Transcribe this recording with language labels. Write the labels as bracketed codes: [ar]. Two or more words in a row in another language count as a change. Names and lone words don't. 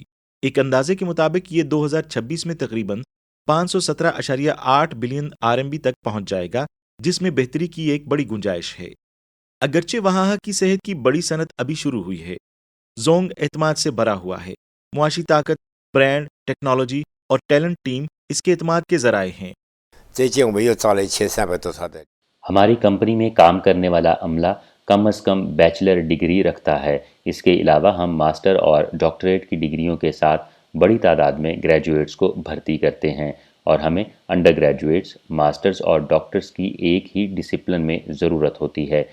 [ur] ایک اندازے کے مطابق یہ 2026 میں تقریباً 517.8 بلین RMB تک پہنچ جائے گا، جس میں بہتری کی ایک بڑی گنجائش ہے. اگرچہ وہاں کی صحت کی بڑی صنعت ابھی شروع ہوئی ہے، جونگ اعتماد سے بھرا ہوا ہے. معاشی طاقت، برانڈ، ٹیکنالوجی اور [en] talent team [ur] اس کے اعتماد کے ذرائع ہیں. [zh] 最近我们又招了1300多少的。 [ur] ہماری کمپنی میں کام کرنے والا عملہ کم از کم [en] bachelor degree [ur] رکھتا ہے. اس کے علاوہ ہم ماسٹر اور ڈاکٹریٹ کی ڈگریوں کے ساتھ بڑی تعداد میں گریجویٹس کو بھرتی کرتے ہیں اور ہمیں انڈر گریجویٹس، ماسٹرز اور ڈاکٹرز کی ایک ہی ڈسپلن میں ضرورت ہوتی ہے.